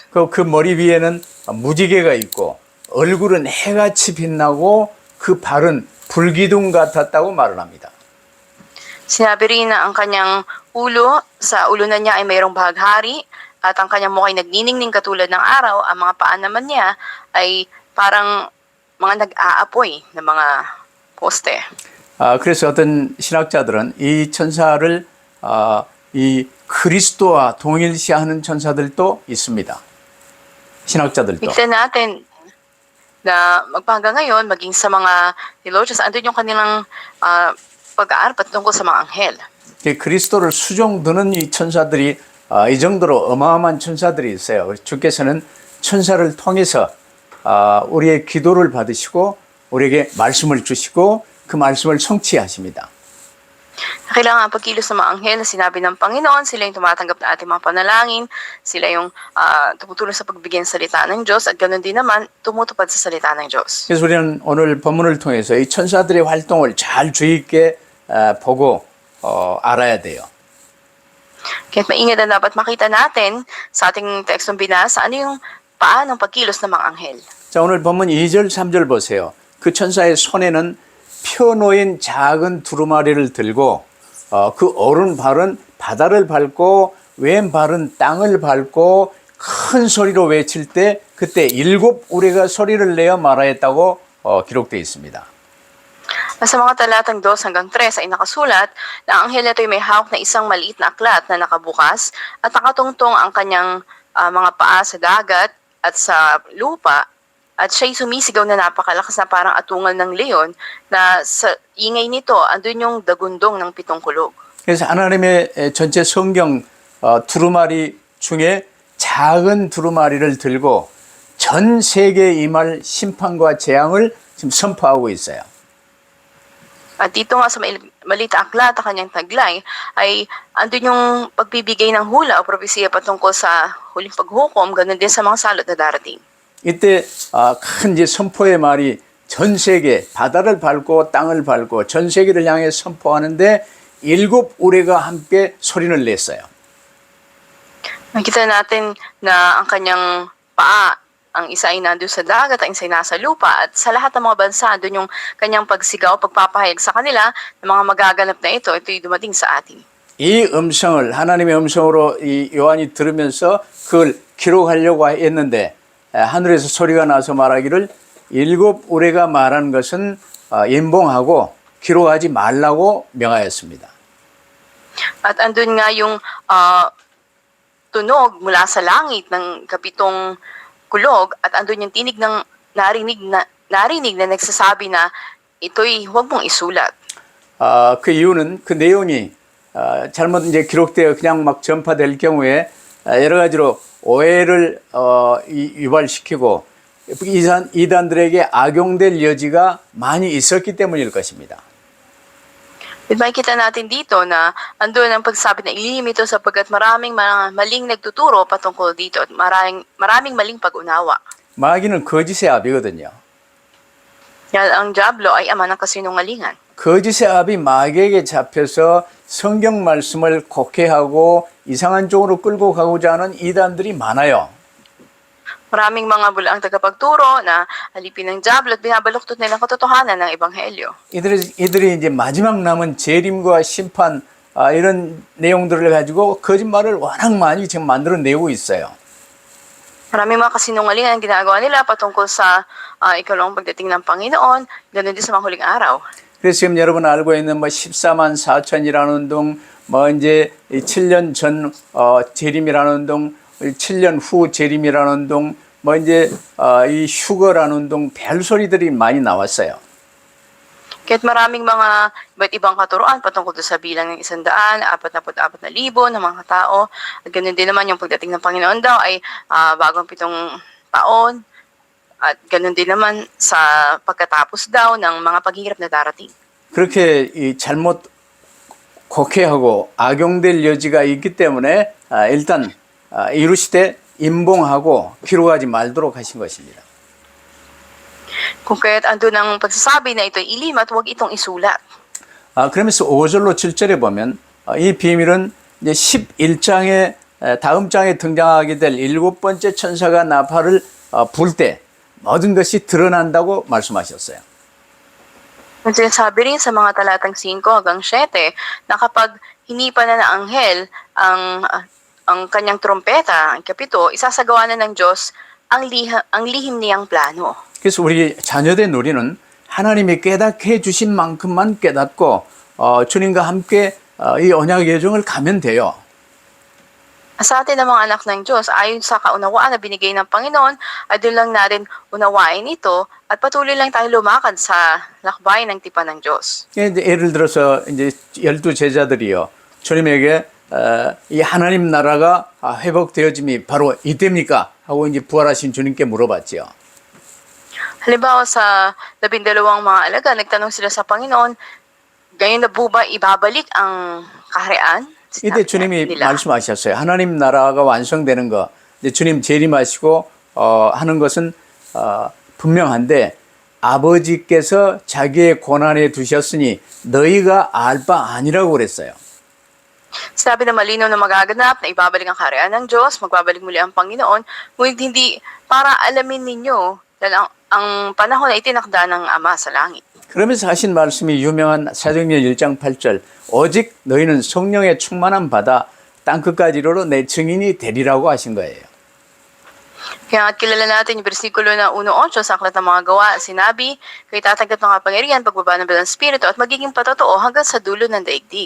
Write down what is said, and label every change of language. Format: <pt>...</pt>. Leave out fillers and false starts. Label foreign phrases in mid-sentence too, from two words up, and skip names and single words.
<ko>그 머리 위에는 무지개가 있고 얼굴은 해같이 빛나고 그 발은 불기둥 같았다고 말을 합니다.</ko> <tl>Sinabi rin na ang kanyang ulo, sa ulo na niya ay mayroong bahaghari at ang kanyang mukha ay nagniningning katulad ng araw. Ang mga paa naman niya ay parang mga nag-aapoy na mga poste.</tl> <ko>그래서 어떤 신학자들은 이 천사를 이 그리스도와 동일시하는 천사들도 있습니다. 신학자들도.</ko> <tl>Nakita natin na magpahanggang ngayon, maging sa mga theologians, andun yung kanilang pag-aaral patungkol sa mga anghel.</tl> <ko>그리스도를 수종드는 이 천사들이 이 정도로 어마어마한 천사들이 있어요. 주께서는 천사를 통해서 우리의 기도를 받으시고 우리에게 말씀을 주시고 그 말씀을 성취하십니다.</ko> <tl>Kailangan pagkilos ng mga anghel na sinabi ng Panginoon, sila yung tumatanggap na ating mga panalangin, sila yung tumutulong sa pagbigyan ng salita ng Diyos at ganoon din naman tumutupad sa salita ng Diyos.</tl> <ko>그래서 우리는 오늘 본문을 통해서 이 천사들의 활동을 잘 주의 있게 보고 알아야 돼요.</ko> <tl>Kaya maingat na dapat makita natin sa ating tekstong binasa ano yung paanong pagkilos ng mga anghel.</tl> <ko>자, 오늘 본문 2절, 3절 보세요. 그 천사의 손에는 펴놓인 작은 두루마리를 들고 그 오른발은 바다를 밟고 왼발은 땅을 밟고 큰 소리로 외칠 때 그때 7 우레가 소리를 내어 말하였다고 기록되어 있습니다.</ko> <tl>Sa mga talatang 2 hanggang 3 ay nakasulat na ang anghel na ito ay may hawak na isang maliit na aklat na nakabukas at nakatungtong ang kanyang mga paa sa dagat at sa lupa. At siya'y sumisigaw na napakalakas na parang atungal ng leon na sa ingay nito andun yung dagundong ng 7 kulog.</tl> <ko>그래서 하나님의 전체 성경 두루마리 중에 작은 두루마리를 들고 전 세계에 임할 심판과 재앙을 지금 선포하고 있어요.</ko> <tl>At dito nga sa maliit na aklat na kanyang taglay ay andun yung pagbibigay ng hula o propesiya patungkol sa huling paghukom, ganun din sa mga salot na darating.</tl> <ko>이때 큰 이제 선포의 말이 전 세계 바다를 밟고 땅을 밟고 전 세계를 향해 선포하는데 7 우레가 함께 소리를 냈어요.</ko> <tl>Nakita natin na ang kanyang paa, ang isa ay nandun sa dagat, ang isa ay nasa lupa, at sa lahat ng mga bansa, doon yung kanyang pagsigaw, pagpapahayag sa kanila ng mga magaganap na ito'y dumating sa atin.</tl> <ko>이 음성을 하나님의 음성으로 이 요한이 들으면서 그걸 기록하려고 했는데 하늘에서 소리가 나서 말하기를 7 우레가 말한 것은 임봉하고 기록하지 말라고 명하였습니다.</ko> <tl>At andun nga yung tunog mula sa langit ng 7 kulog at andun yung tinig ng narinig na nagsasabi na ito'y huwag mong isulat.</tl> <ko>그 이유는 그 내용이 잘못 이제 기록되어 그냥 막 전파될 경우에 여러 가지로 오해를 유발시키고 이단들에게 악용될 여지가 많이 있었기 때문일 것입니다.</ko> <tl>At makikita natin dito na andun ang pagsabi na ilihim ito sapagkat maraming mga maling nagtuturo patungkol dito at maraming maling pag-unawa.</tl> <ko>마귀는 거짓의 아비거든요.</ko> <tl>Yan ang Diablo ay ama ng kasinungalingan.</tl> <ko>거짓의 아비 마귀에게 잡혀서 성경 말씀을 곡해하고 이상한 쪽으로 끌고 가고자 하는 이단들이 많아요.</ko> <tl>Maraming mga bulaang tagapagturo na alipin ng Diablo at binabaluktot nilang katotohanan ng Ebanghelyo.</tl> <ko>이들이 이제 마지막 남은 재림과 심판 이런 내용들을 가지고 거짓말을 워낙 많이 지금 만들어내고 있어요.</ko> <tl>Maraming mga kasinungalingan ang ginagawa nila patungkol sa ikalawang pagdating ng Panginoon, ganoon din sa mga huling araw.</tl> <ko>그래서 지금 여러분 알고 있는 뭐 14만 4천이라는 운동, 뭐 이제 7년 전 재림이라는 운동, 7년 후 재림이라는 운동, 뭐 이제 이 휴거라는 운동, 별소리들이 많이 나왔어요.</ko> <tl>Kaya't maraming mga iba't ibang katuroan patungkol sa bilang ng 144,000 ng mga tao. At ganoon din naman yung pagdating ng Panginoon daw ay bagong 7 taon. At ganoon din naman sa pagkatapos daw ng mga paghihirap na darating.</tl> <ko>그렇게 이 잘못 곡해하고 악용될 여지가 있기 때문에 일단 이루시되 임봉하고 기록하지 말도록 하신 것입니다.</ko> <tl>Kung kaya't andun ang pagsasabi na ito'y ilim at huwag itong isulat.</tl> <ko>그러면서 5절로 7절에 보면 이 비밀은 이제 11장에 다음 장에 등장하게 될 일곱 번째 천사가 나팔을 불 때 모든 것이 드러난다고 말씀하셨어요.</ko> <tl>Ang sinasabi rin sa mga talatang 5 hanggang 7 na kapag hinipa na ng anghel ang kanyang trompeta, ang kapito, isasagawa na ng Diyos ang lihim niyang plano.</tl> <ko>그래서 우리 자녀된 우리는 하나님이 깨닫게 해주신 만큼만 깨닫고 주님과 함께 이 언약의 여정을 가면 돼요.</ko> <tl>Sa atin ng mga anak ng Diyos, ayon sa kaunawaan na binigay ng Panginoon, ay doon lang natin unawain ito at patuloy lang tayo lumakad sa lakbay ng tipan ng Diyos.</tl> <ko>예를 들어서 이제 12 제자들이요. 주님에게 이 하나님 나라가 회복되어짐이 바로 이때입니까? 하고 이제 부활하신 주님께 물어봤죠.</ko> <tl>Halimbawa sa 12 mga alaga, nagtanong sila sa Panginoon, gayon na po ba ibabalik ang kaharian?</tl> <ko>이때 주님이 말씀하셨어요. 하나님 나라가 완성되는 거, 이제 주님 재림하시고 하는 것은 분명한데 아버지께서 자기의 권한에 두셨으니 너희가 알 바 아니라고 그랬어요.</ko> <tl>Sabi na malinaw na magaganap na ibabalik ang kaharian ng Diyos, magbabalik muli ang Panginoon, ngunit hindi para alamin ninyo dahil ang panahon ay itinakda ng Ama sa langit.</tl> <ko>그러면서 하신 말씀이 유명한 사도행전 1장 8절 오직 너희는 성령의 충만함 받아 땅끝까지 이르러 내 증인이 되리라고 하신 거예요.</ko> <tl>Kaya kilala natin yung versikulo na 1.8 sa Aklat ng Mga Gawa, sinabi, kayo tatanggap ng kapangyarihan, pagbaba ng Banal Espiritu at magiging patotoo hanggang sa dulo ng daigdig.</tl>